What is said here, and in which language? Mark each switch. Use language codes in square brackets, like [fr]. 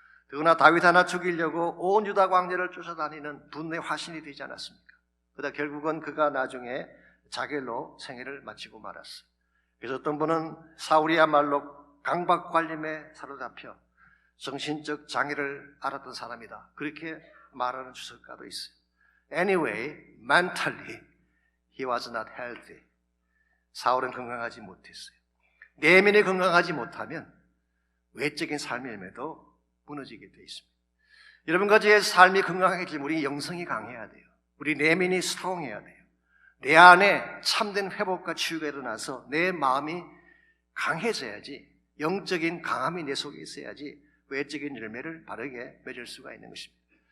[ko] 더구나 다윗 하나 죽이려고 온 유다 광야를 쫓아다니는 분노의 화신이 되지 않았습니까? 그러다 결국은 그가 나중에 자결로 생애를 마치고 말았어요. 그래서 어떤 분은 사울이야말로 강박관념에 사로잡혀 정신적 장애를 앓았던 사람이다, 그렇게 말하는 주석가도 있어요. [en] Anyway, mentally he was not healthy. [ko] 사울은 건강하지 못했어요. 내면이 건강하지 못하면 외적인 삶에도 무너지게 되어 있습니다. 여러분과 제 삶이 건강해지면 우리 영성이 강해야 돼요. 우리 내면이 스트롱해야 돼요. 내 안에 참된 회복과 치유가 일어나서 내 마음이 강해져야지, 영적인 강함이 내 속에 있어야지 외적인 열매를 바르게 맺을 수가 있는 것입니다.